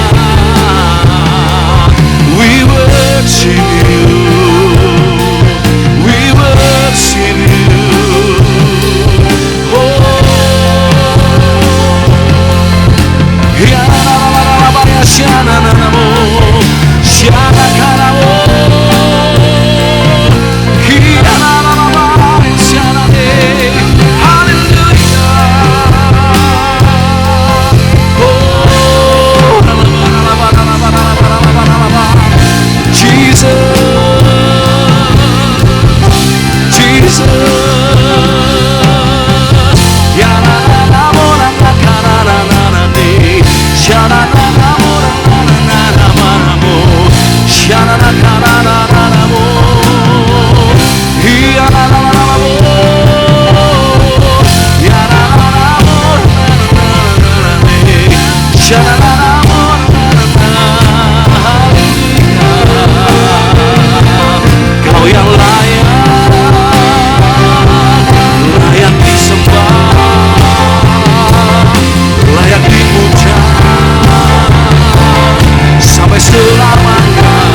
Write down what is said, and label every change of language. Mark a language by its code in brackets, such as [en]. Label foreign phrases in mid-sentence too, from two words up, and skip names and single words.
[en] We worship You, we worship You. Oh, ya la la la la la ya shana na na mo, shana kana mo, ya la la la la shana de. Hallelujah. Oh, la la la la la la la la la. Jesus, Jesus, ya la la la mora la kana na na na ni, ya la la la mora na na na na mo, ya la la kana na na na mo, ya la la la mo, ya la la la mora na na na na ni, ya la la la mora na na na. [id] Kau yang layak, layak disembah, layak dipuja sampai selamanya.